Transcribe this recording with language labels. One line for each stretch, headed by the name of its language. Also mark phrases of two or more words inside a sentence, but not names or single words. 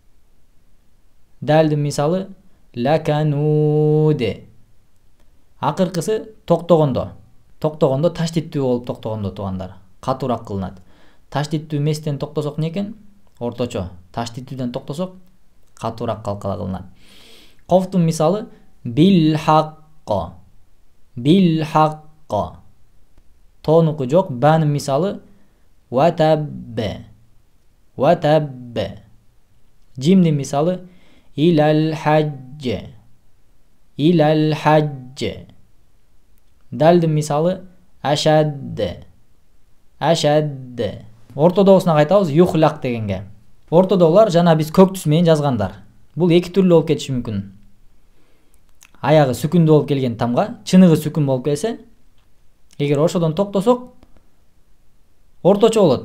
Kyrgyz: Далдын мисалы лакануде. Акыркысы токтогондо. Токтогондо таштиттүү болуп токтогондо туугандар. Катуураак кылынат. Таштиттүү эместен токтосок эмне экен? Орточо. Таштиттүүдөн токтосок катуураак калкала кылынат. Кофтун мисалы
Arabic: بالحق. بالحق.
Kyrgyz: Тонуку жок. Банын мисалы ватаббе. Ватаббе. Жимдин мисалы
Arabic: إلى الحج. إلى الحج.
Kyrgyz: Далдын мисалы ашадде. Ашадде. Ортодогусуна кайтабыз юхлак дегенге. Ортодогулар жана биз көк түс менен жазгандар. Бул эки түрлүү болуп кетиши мүмкүн. Аягы сүкүндүү болуп келген тамга, чыныгы сүкүн болуп келсе, эгер ошодон токтосок, орточо болот.